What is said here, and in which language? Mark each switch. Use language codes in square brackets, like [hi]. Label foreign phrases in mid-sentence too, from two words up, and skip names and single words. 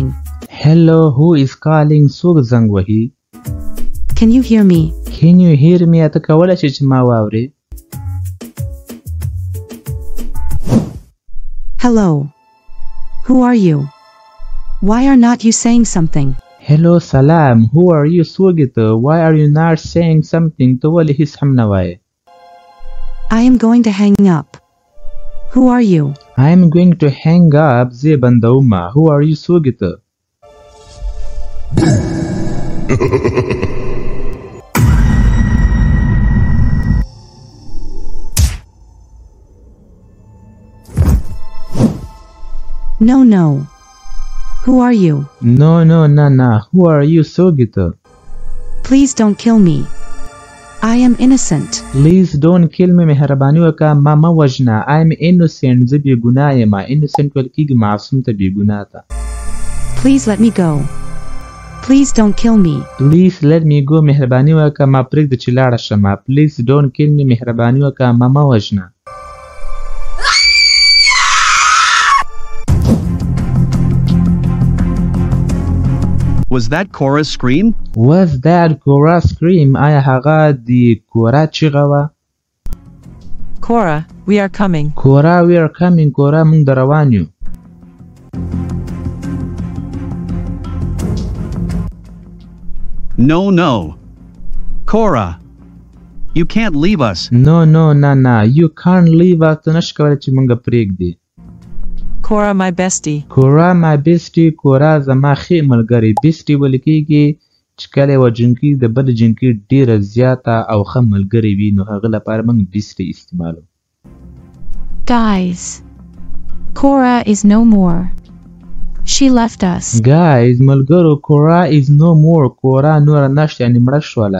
[en] Hello, who is calling? [ps] څوک زنګ وهي? [en] Can you hear me? Can you hear me? [ps] ته کولی شې چې ما واورې؟ [en] Hello. Who are you? Why are not you saying something? Hello, salam. Who are you? [ps] څوک ته? [en] Why are you not saying something? [ps] ته ولې هیڅ هم نه وایې؟ [en] I am going to hang up. Who are you? I am going to hang up. [ps] زه بندوم. [en] Who are you? [ps] څوک ته؟ [en] No, no. Who are you? No, no, no, no. Who are you? [ps] څوک ته؟ [en] Please don't kill me. I am innocent. Please don't kill me. [ps] مهرباني وکړه ما مه وژنه. [en] I am innocent. [ps] زه بې ګناه یم. innocent ویل کېږي معصوم ته بې ګناه ته. [en] Please let me go. Please don't kill me. Please let me go. [ps] مهرباني وکړه ما پرېږده چې لاړه شم. [en] Please don't kill me. [ps] مهرباني وکړه ما مه وژنه. [en] Was that Cora's scream? Was that Cora's scream? [ps] آیا هغه د کورا چیغه وه؟ [en] Cora, we are coming. Cora, we are coming. Cora, [ps] موږ در روان یو. [en] No, no. Cora. You can't leave us. No, you can't leave us. [ps] ته نشې کولی چې موږ پرېږدې. [en] Cora, my bestie. Cora, my bestie. [ps] Cora زما ښې ملګرې. bestie ویل کېږي چې کله یوه جنکۍ د بل جنکۍ ډېره زیاته او ښه ملګرې وي نو هغه لپاره موږ bestie استعمالو. [en] Guys, Cora is no more. She left us. Guys, [ps] ملګرو, [en] Cora is no more. [ps] Cora نوره نشته یعنې مړه شوله.